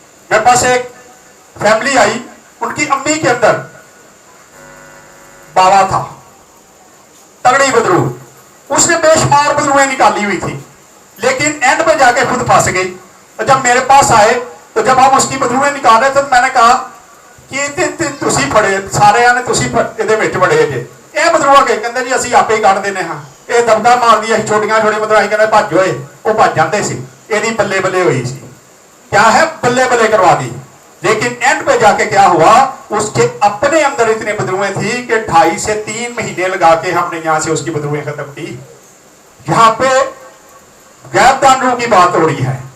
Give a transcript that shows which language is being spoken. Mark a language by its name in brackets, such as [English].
[Hindi] मेरे पास एक family I, उनकी अम्मी के अंदर बाबा था, तगड़ी बदरू, उसने बेशुमार बदरुएं निकाली हुई थी, लेकिन एंड में जाके खुद फंस गई। तो जब मेरे पास आए तो जब हम उसकी बदरुएं निकाल रहे थे तो मैंने कहा कि [Punjabi] तुसी फड़े सारे ने, तुसी ਇਹਦੇ ਵਿੱਚ ਵੜੇ ਜੇ। ਇਹ ਬਦਰੂਆ ਕਹਿੰਦੇ ਜੀ ਅਸੀਂ ਆਪੇ ਹੀ ਕੱਢ ਦਿੰਦੇ ਹਾਂ। ਇਹ ਦਬਕਾ ਮਾਰਦੀ ਅਸੀਂ ਛੋਟੀਆਂ ਛੋਟੀਆਂ ਬਦਰਾਈ ਕਹਿੰਦੇ ਭੱਜ ਹੋਏ, ਉਹ ਭੱਜ ਜਾਂਦੇ ਸੀ। ਇਹਦੀ ਬੱਲੇ ਬੱਲੇ ਹੋਈ ਸੀ, [Hindi] क्या है बल्ले बल्ले करवा दी। लेकिन एंड पे जाके क्या हुआ, उसके अपने अंदर इतने बदरुएं थी कि 2.5 से 3 महीने लगा के हमने यहां से उसकी बदरुएं खत्म की। यहां पे गैबदान रूह की बात हो रही है।